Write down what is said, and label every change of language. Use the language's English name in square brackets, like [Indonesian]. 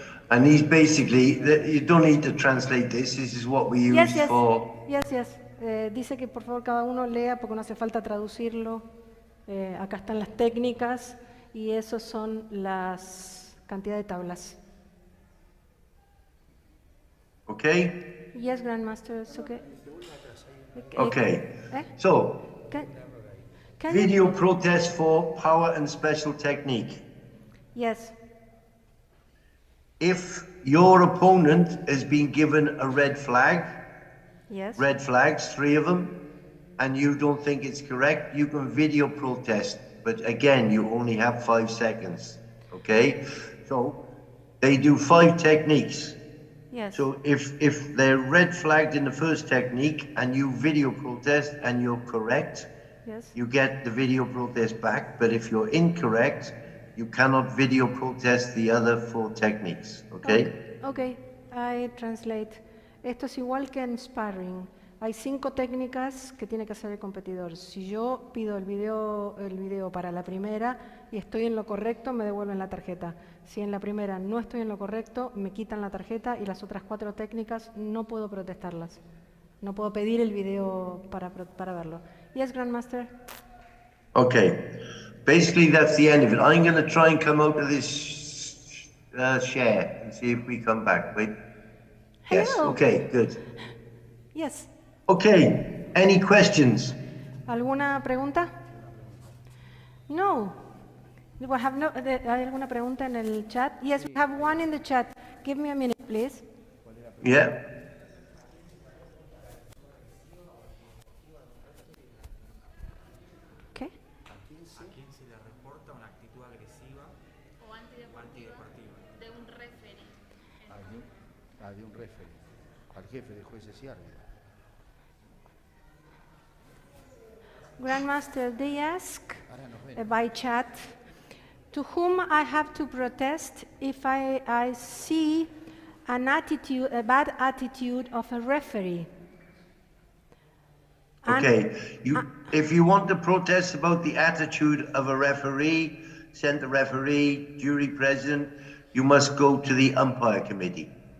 [English] And these basically, you don't need to translate this. This is what we use for... Yes. [Spanish] Dice que por favor cada uno lea porque no hace falta traducirlo. Acá están las técnicas y esos son las cantidad de tablas. [English] Okay? Yes, Grandmaster, it's okay. Okay. So, video protest for power and special technique. Yes. If your opponent has been given a red flag, yes. Red flags, 3 of them, and you don't think it's correct, you can video protest. But again, you only have 5 seconds. Okay? So they do 5 techniques. Yes. So if they're red flagged in the first technique and you video protest and you're correct, Yes. you get the video protest back, but if you're incorrect, you cannot video protest the other 4 techniques, okay? Okay, I translate. [Spanish] Esto es igual que en sparring. Hay 5 técnicas que tiene que hacer el competidor. Si yo pido el video para la primera y estoy en lo correcto, me devuelven la tarjeta. Si en la primera no estoy en lo correcto, me quitan la tarjeta y las otras 4 técnicas no puedo protestarlas. No puedo pedir el video para verlo. [English] Yes, Grandmaster. Okay, basically that's the end of it. I'm going to try and come out of this share and see if we come back. Wait. Yes, Hello. okay, good. Yes. Okay, any questions? [Spanish] ¿Alguna pregunta? No. ¿Hay alguna pregunta en el chat? [English] Yes, we have one in the chat. Give me a minute, please. Yeah. Okay. [Spanish] ¿A quién se le reporta una actitud agresiva o antideportiva de un referee? De un referee, al jefe de jueces y árbitros. [English] Grandmaster, they ask by chat, to whom I have to protest if I see a bad attitude of a referee. Okay, if you want to protest about the attitude of a referee, center referee, jury president, you must go to the umpire committee.